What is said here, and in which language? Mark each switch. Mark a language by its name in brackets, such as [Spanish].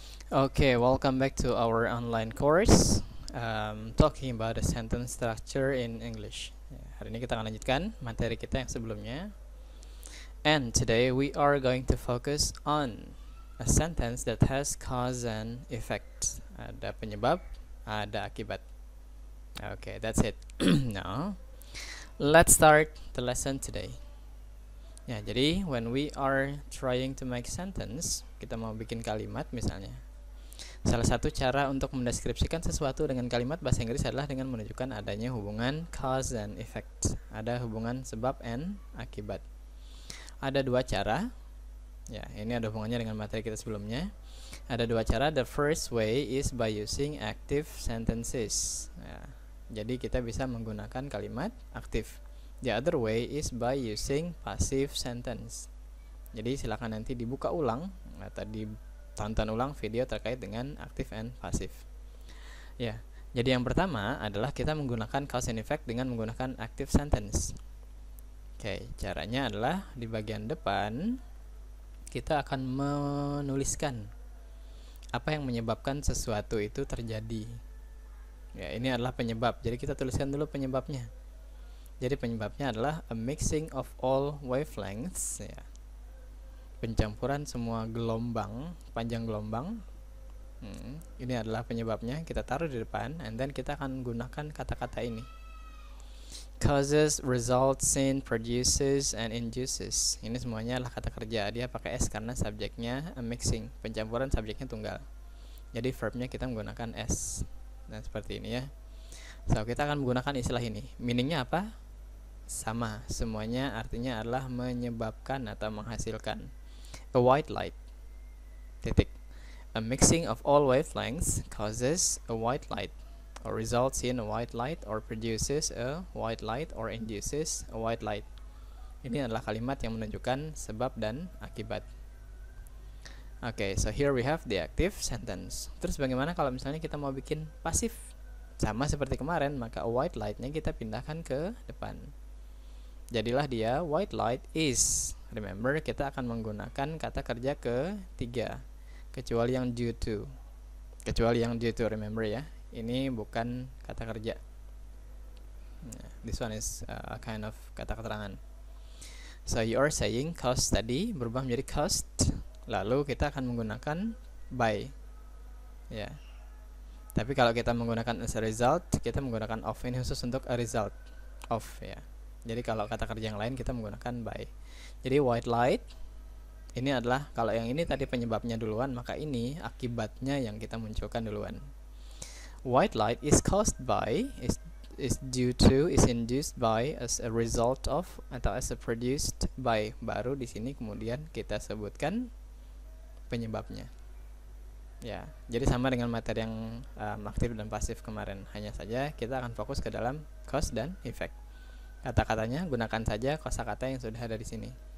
[English] Okay, welcome back to our online course talking about the sentence structure in English. [Indonesian] Hari ini kita akan lanjutkan materi kita yang sebelumnya. [English] And today we are going to focus on a sentence that has cause and effect. [Indonesian] Ada penyebab, ada akibat. [English] Okay, that's it. Now, let's start the lesson today. [Indonesian] Ya, jadi [English] when we are trying to make sentence, [Indonesian] kita mau bikin kalimat misalnya. Salah satu cara untuk mendeskripsikan sesuatu dengan kalimat bahasa Inggris adalah dengan menunjukkan adanya hubungan cause and effect. Ada hubungan sebab and akibat. Ada dua cara. Ya, ini ada hubungannya dengan materi kita sebelumnya. Ada dua cara. [English] The first way is by using active sentences. [Indonesian] Ya, jadi kita bisa menggunakan kalimat aktif. [English] The other way is by using passive sentence. [Indonesian] Jadi silakan nanti dibuka ulang atau tonton ulang video terkait dengan active and passive. Ya, jadi yang pertama adalah kita menggunakan cause and effect dengan menggunakan active sentence. Oke, caranya adalah di bagian depan kita akan menuliskan apa yang menyebabkan sesuatu itu terjadi. Ya, ini adalah penyebab. Jadi kita tuliskan dulu penyebabnya. Jadi penyebabnya adalah [English] a mixing of all wavelengths, [Indonesian] ya. Pencampuran semua gelombang, panjang gelombang. Ini adalah penyebabnya, kita taruh di depan, [English] and then [Indonesian] kita akan gunakan kata-kata ini. [English] Causes, results in, produces, and induces. [Indonesian] Ini semuanya adalah kata kerja. Dia pakai S karena subjeknya a mixing, pencampuran subjeknya tunggal. Jadi verbnya kita menggunakan S. Nah, seperti ini ya. So, kita akan menggunakan istilah ini. Meaningnya apa? Sama, semuanya artinya adalah menyebabkan atau menghasilkan. [English] A white light, titik. A mixing of all wavelengths causes a white light, or results in a white light, or produces a white light, or induces a white light. [Indonesian] Ini adalah kalimat yang menunjukkan sebab dan akibat. [English] Okay, so here we have the active sentence. [Indonesian] Terus bagaimana kalau misalnya kita mau bikin pasif? Sama seperti kemarin, maka a white light-nya kita pindahkan ke depan. Jadilah dia [English] white light is. [Indonesian] Remember, kita akan menggunakan kata kerja ketiga, kecuali yang due to. Kecuali yang due to, remember ya. Ini bukan kata kerja. [English] This one is a kind of [Indonesian] kata keterangan. [English] So you are saying cost [Indonesian] tadi berubah menjadi cost. Lalu kita akan menggunakan by. Ya. Tapi kalau kita menggunakan as a result, kita menggunakan of. Ini khusus untuk a result of, ya. Jadi kalau kata kerja yang lain kita menggunakan by. Jadi white light ini adalah, kalau yang ini tadi penyebabnya duluan, maka ini akibatnya yang kita munculkan duluan. [English] White light is caused by, is due to, is induced by, as a result of, atau as a produced by. [Indonesian] Baru di sini kemudian kita sebutkan penyebabnya. Ya, jadi sama dengan materi yang aktif dan pasif kemarin. Hanya saja kita akan fokus ke dalam cause dan effect. Kata-katanya gunakan saja kosakata yang sudah ada di sini.